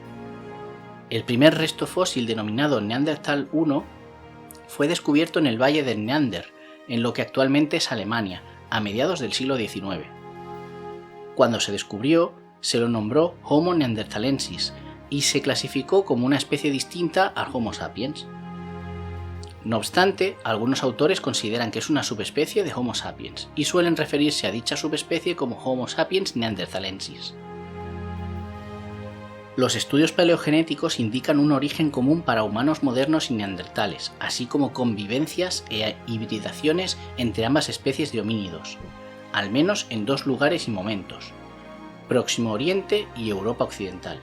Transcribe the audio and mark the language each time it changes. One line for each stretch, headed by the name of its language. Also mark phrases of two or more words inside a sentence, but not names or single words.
Spanish: El primer resto fósil denominado Neandertal I fue descubierto en el valle del Neander, en lo que actualmente es Alemania, a mediados del siglo XIX. Cuando se descubrió, se lo nombró Homo neanderthalensis y se clasificó como una especie distinta al Homo sapiens. No obstante, algunos autores consideran que es una subespecie de Homo sapiens y suelen referirse a dicha subespecie como Homo sapiens neanderthalensis. Los estudios paleogenéticos indican un origen común para humanos modernos y neandertales, así como convivencias e hibridaciones entre ambas especies de homínidos, al menos en dos lugares y momentos: Próximo Oriente y Europa Occidental.